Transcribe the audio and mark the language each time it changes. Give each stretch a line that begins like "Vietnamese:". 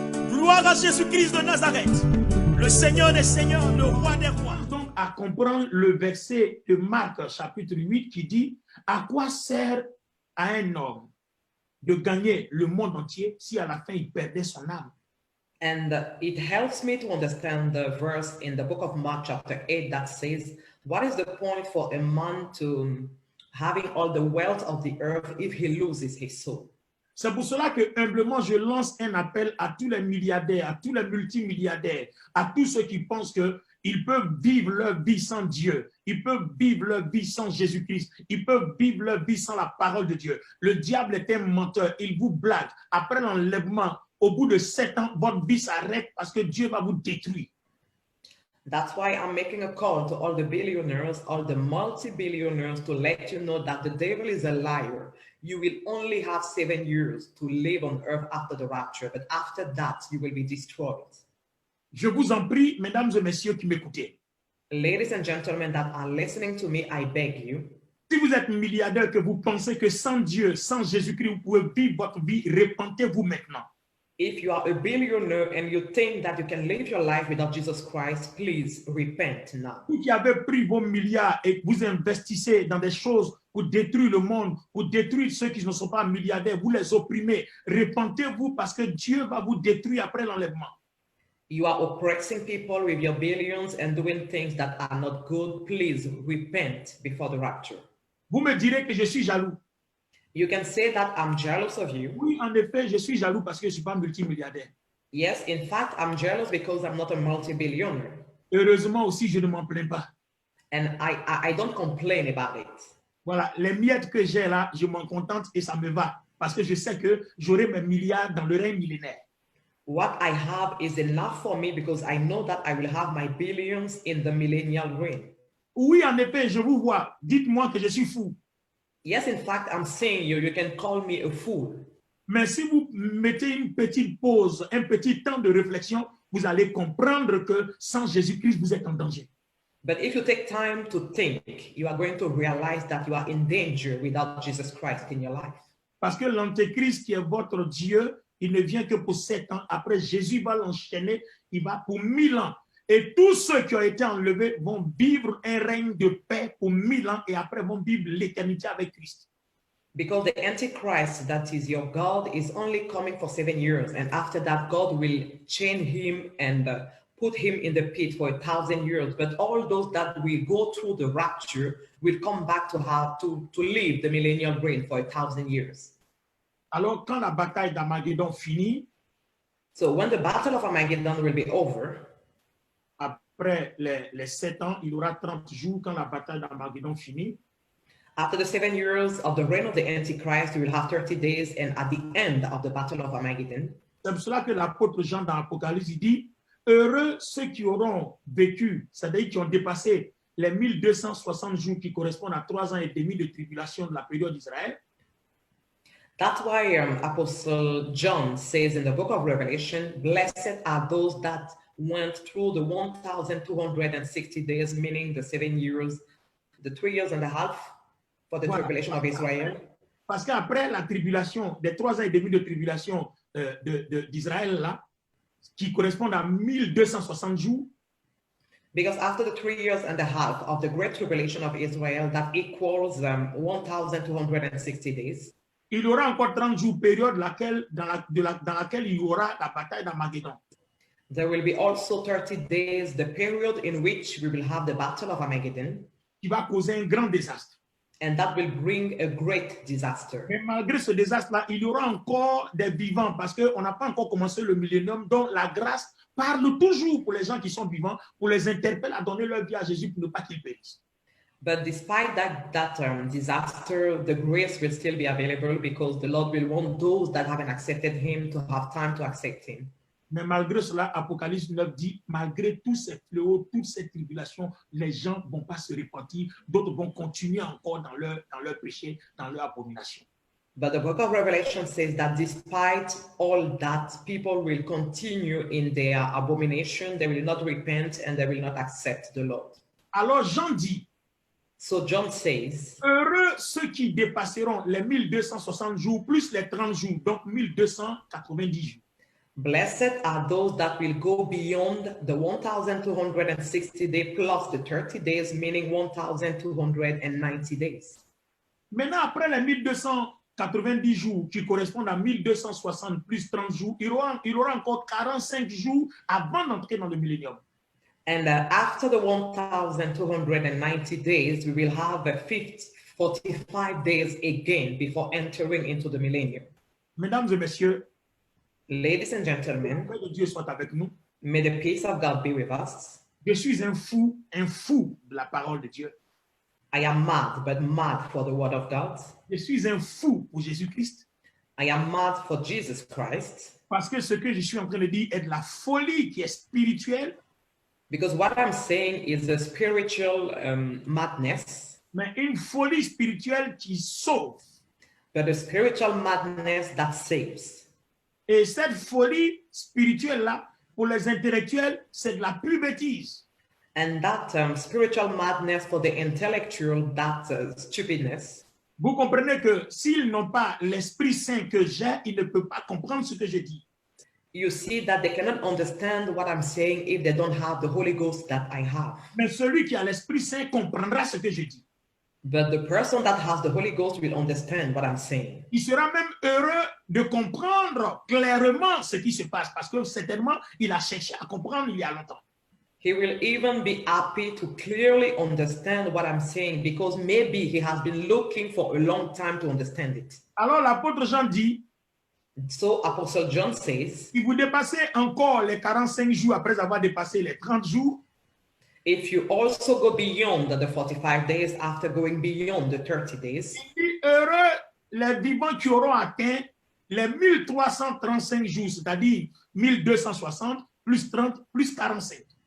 French: Gloire à Jésus-Christ de Nazareth, le Seigneur des Seigneurs, le Roi des Rois. Donc, à comprendre le verset de Marc, chapitre 8, qui dit « À quoi sert à un homme de gagner le monde entier si à la fin il perdait son âme ?»
English: And it helps me to understand the verse in the book of Mark chapter 8 that says, what is the point for a man to having all the wealth of the earth if he loses his soul?
French: C'est pour cela que humblement je lance un appel à tous les milliardaires, à tous les multimilliardaires, à tous ceux qui pensent qu'ils peuvent vivre leur vie sans Dieu, ils peuvent vivre leur vie sans Jésus-Christ, ils peuvent vivre leur vie sans la parole de Dieu. Le diable est un menteur, il vous blague. Après l'enlèvement, au bout de 7 ans, votre vie s'arrête parce que Dieu va vous détruire.
English: That's why I'm making a call to all the billionaires, all the multi-billionaires to let you know that the devil is a liar. You will only have 7 years to live on earth after the rapture, but after that, you will be destroyed.
French: Je vous en prie, mesdames et messieurs qui m'écoutez.
English: Ladies and gentlemen that are listening to me, I beg you,
French: Si vous êtes milliardaire, que vous pensez que sans Dieu, sans Jésus-Christ, vous pouvez vivre votre vie, repentez-vous maintenant.
English: if you are a billionaire and you think that you can live your life without Jesus Christ, please repent now.
French: Vous qui avez pris vos milliards et vous investissez dans des choses pour détruire le monde, pour détruire ceux qui ne sont pas milliardaires, vous les opprimez. Repentez-vous parce que Dieu va vous détruire après l'enlèvement.
English: You are oppressing people with your billions and doing things that are not good. Please repent before the rapture.
French: Vous me direz que je suis jaloux.
English: You can say that I'm jealous of you.
French: Oui, en effet, je suis jaloux parce que je ne suis pas multimilliardaire.
English: Yes, in fact, I'm jealous because I'm not a multi-billionaire.
French: Heureusement aussi, je ne m'en plains pas.
English: And I don't complain about it.
French: Voilà, les miettes que j'ai là, je m'en contente et ça me va. Parce que je sais que j'aurai mes milliards dans le règne millénaire.
English: What I have is enough for me because I know that I will have my billions in the millennial reign.
French: Oui, en effet, je vous vois. Dites-moi que je suis fou.
English: Yes, in fact, I'm saying you can call me a fool.
French: Mais si vous mettez une petite pause, un petit temps de réflexion, vous allez comprendre que sans Jésus-Christ, vous êtes en danger.
English: But if you take time to think, you are going to realize that you are in danger without Jesus Christ in your life.
French: Parce que l'Antéchrist qui est votre Dieu, il ne vient que pour 7 ans. Après, Jésus va l'enchaîner, il va pour 1000 ans. Et tous ceux qui ont été enlevés vont vivre un règne de paix pour 1000 ans et après vont vivre l'éternité avec Christ.
English: Because the Antichrist, that is your God, is only coming for 7 years. And after that, God will chain him and put him in the pit for 1,000 years. But all those that will go through the rapture will come back to live the millennial reign for 1,000 years.
French: Alors, quand la bataille d'Armageddon finit,
English: So when the battle of Armageddon will be over,
French: après les 7 ans, il y aura 30 jours quand la bataille d'Armageddon finit.
English: after the 7 years of the reign of the Antichrist, you will have 30 days. And at the end of the battle of Armageddon,
French: C'est pour cela que l'apôtre Jean dans l'Apocalypse, il dit « Heureux ceux qui auront vécu, c'est-à-dire qui ont dépassé les 1260 jours qui correspondent à 3 ans et demi de tribulation de la période d'Israël. »
English: that's why Apostle John says in the book of Revelation, blessed are those that went through the 1,260 days, meaning the 7 years, the 3 years and a half for the
French: Voilà.
English: tribulation of Israel.
French: Parce qu'après la tribulation, des 3 ans et demi de tribulation d'Israël, là, qui correspondent à 1260 jours,
English: Because after the 3 years and a half of the great tribulation of Israel, that equals 1,260 days,
French: il y aura encore 30 jours, période dans laquelle il y aura la bataille d'Armageddon.
English: there will be also 30 days, the period in which we will have the battle of Armageddon,
French: Qui va causer un grand désastre.
English: and that will bring a great disaster.
French: Mais malgré ce désastre-là, il y aura encore des vivants parce qu'on n'a pas encore commencé le millénium, dont la grâce parle toujours pour les gens qui sont vivants, pour les interpeller à donner leur vie à Jésus pour ne pas qu'ils périssent.
English: But despite that disaster, the grace will still be available because the Lord will want those that haven't accepted him to have time to accept him.
French: Mais malgré cela, Apocalypse 9 dit, malgré tous ces fléaux, toutes ces tribulations, les gens ne vont pas se repentir, d'autres vont continuer encore dans leur péché, dans leur abomination.
English: But the book of Revelation says that despite all that, people will continue in their abomination, they will not repent, and they will not accept the Lord.
French: Alors Jean dit,
English: So John says,
French: heureux ceux qui dépasseront les 1260 jours plus les 30 jours, donc 1290 jours.
English: Blessed are those that will go beyond the 1,260 days plus the 30 days, meaning 1,290 days.
French: Maintenant, après les 1290 jours qui correspondent à 1260 plus 30 jours, il aura encore 45 jours avant d'entrer dans le millénium.
English: And after the 1,290 days, we will have 45 days again before entering into the millennium.
French: Mesdames et messieurs,
English: Ladies and gentlemen,
French: Dieu soit avec nous.
English: may the peace of God be with us.
French: Je suis un fou de la parole de Dieu.
English: I am mad, but mad for the word of God.
French: Je suis un fou pour Jésus-Christ.
English: I am mad for Jesus Christ.
French: Parce que ce que je suis en train de dire est de la folie qui est spirituelle,
English: Because what I'm saying is a spiritual madness,
French: mais une folie spirituelle qui sauve.
English: but a spiritual madness that saves.
French: Et cette folie spirituelle-là, pour les intellectuels, c'est de la pure bêtise.
English: And that spiritual madness for the intellectual, that stupidness.
French: Vous comprenez que s'ils n'ont pas l'Esprit Saint que j'ai, ils ne peuvent pas comprendre ce que je dis.
English: You see that they cannot understand what I'm saying if they don't have the Holy Ghost that I have.
French: Mais celui qui a l'Esprit Saint comprendra ce que je dis.
English: But the person that has the Holy Ghost will understand what I'm saying.
French: Il sera même heureux de comprendre clairement ce qui se passe parce que certainement, il a cherché à comprendre il y a longtemps.
English: He will even be happy to clearly understand what I'm saying because maybe he has been looking for a long time to understand it.
French: Alors l'apôtre Jean dit,
English: So Apostle John says,
French: si vous dépassez encore les 45 jours après avoir dépassé les 30 jours,
English: if you also go beyond the 45 days after going beyond the 30 days,
French: il dit heureux les vivants qui auront atteint les 1335 jours, c'est-à-dire 1260 plus 30 plus 45.